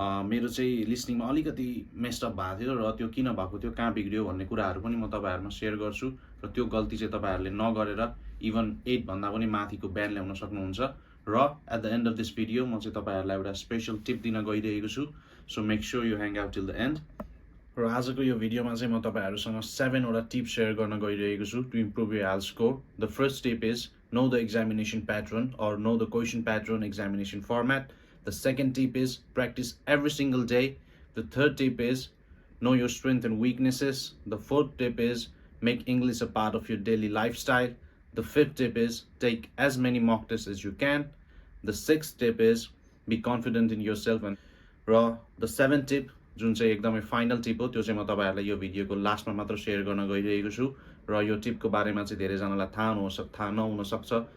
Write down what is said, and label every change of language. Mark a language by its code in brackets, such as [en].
[ne] मेरो चाहिँ लिसनिङमा अलिकति मेस्ड अप भएको थियो र त्यो किन भएको थियो, कहाँ बिग्रियो भन्ने कुराहरू पनि म तपाईहरुमा शेयर गर्छु र त्यो गल्ती चाहिँ तपाईहरुले नगरेर इभन 8 भन्दा पनि माथिको ब्यान्ड ल्याउन सक्नुहुन्छ. र [en] at the end of this video [ne] म चाहिँ तपाईहरुलाई एउटा स्पेशल टिप दिन गइरहेको छु. [en] So make sure you hang out till the end. [ne] र आजको यो भिडियोमा चाहिँ म तपाईहरुसँग 7 वटा टिप शेयर गर्न गइरहेको छु [en] To improve your IELTS score. The first tip is know the examination pattern or know the question pattern, examination format. The second tip is practice every single day. The third tip is know your strengths and weaknesses. The fourth tip is make English a part of your daily lifestyle. The fifth tip is take as many mock tests as you can. The sixth tip is be confident in yourself. And the seventh tip, [ne] जुन चाहिँ एकदमै final tip हो, त्यो चाहिँ म तपाईहरुलाई यो भिडियोको लास्टमा मात्र शेयर गर्न गइरहेको छु. र यो टिपको बारेमा चाहिँ धेरैजनालाई थाहा नहुन सक्छ.